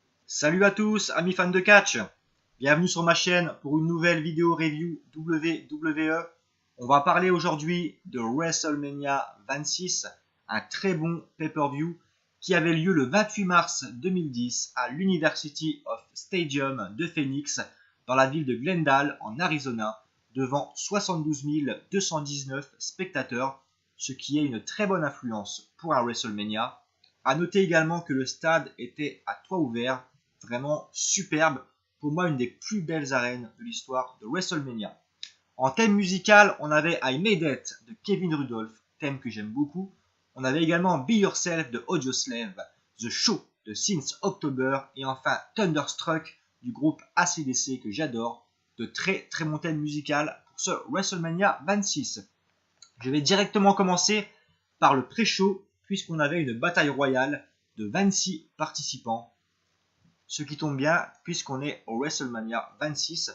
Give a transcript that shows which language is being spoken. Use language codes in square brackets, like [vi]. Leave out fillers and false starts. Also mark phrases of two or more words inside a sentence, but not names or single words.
[fr] Salut à tous, amis fans de catch. Bienvenue sur ma chaîne pour une nouvelle vidéo review WWE. On va parler aujourd'hui de WrestleMania 26, un très bon pay-per-view qui avait lieu le 28 mars 2010 à l'University of Stadium de Phoenix dans la ville de Glendale en Arizona devant 72 219 spectateurs, ce qui est une très bonne influence pour un WrestleMania. A noter également que le stade était à toit ouvert, vraiment superbe, pour moi une des plus belles arènes de l'histoire de WrestleMania. En thème musical, on avait I Made It de Kevin Rudolph, thème que j'aime beaucoup. On avait également Be Yourself de Audioslave, The Show de Since October et enfin Thunderstruck du groupe AC/DC que j'adore. De très très bon thème musical pour ce WrestleMania 26. Je vais directement commencer par le pré-show puisqu'on avait une bataille royale de 26 participants. Ce qui tombe bien puisqu'on est au WrestleMania 26.